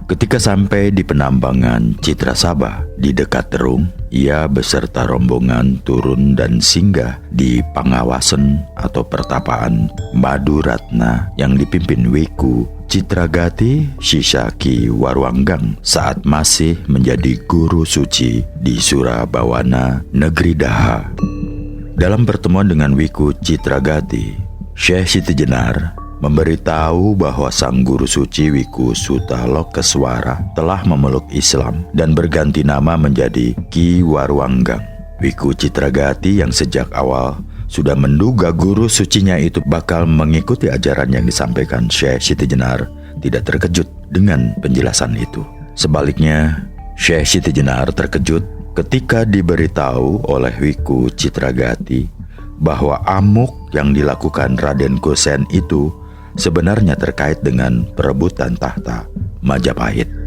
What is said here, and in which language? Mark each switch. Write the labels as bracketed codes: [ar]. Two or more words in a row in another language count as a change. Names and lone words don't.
[id] Ketika sampai di penambangan Citra Sabah di dekat Terung, ia beserta rombongan turun dan singgah di Pangawasen atau pertapaan Maduratna yang dipimpin Wiku Citragati Shisaki Warwanggang saat masih menjadi guru suci di Surabawana, negeri Daha. Dalam pertemuan dengan Wiku Citragati, Syekh Siti Jenar memberitahu bahwa sang guru suci Wiku Sutalokeswara telah memeluk Islam dan berganti nama menjadi Ki Warwanggang. Wiku Citragati yang sejak awal sudah menduga guru sucinya itu bakal mengikuti ajaran yang disampaikan Syekh Siti Jenar tidak terkejut dengan penjelasan itu. Sebaliknya, Syekh Siti Jenar terkejut ketika diberitahu oleh Wiku Citragati bahwa amuk yang dilakukan Raden Gosen itu sebenarnya terkait dengan perebutan tahta Majapahit.